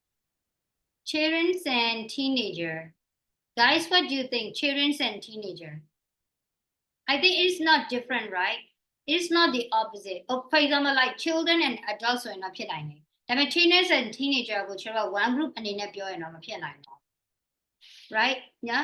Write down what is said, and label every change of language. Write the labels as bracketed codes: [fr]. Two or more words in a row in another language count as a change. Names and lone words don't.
[en] Children and teenager. Guys, what do you think? Children and teenager. I think it's not different, right? It's not the opposite. For example, like children and adults are not [my] ဖြစ်နိုင်တယ် ဒါပေမဲ့ [en] teenagers and teenager [my] ကိုကျွန်တော် [en] one group [my] အနေနဲ့ပြောရင်တော့မဖြစ်နိုင်ဘူး [en] right? Yeah.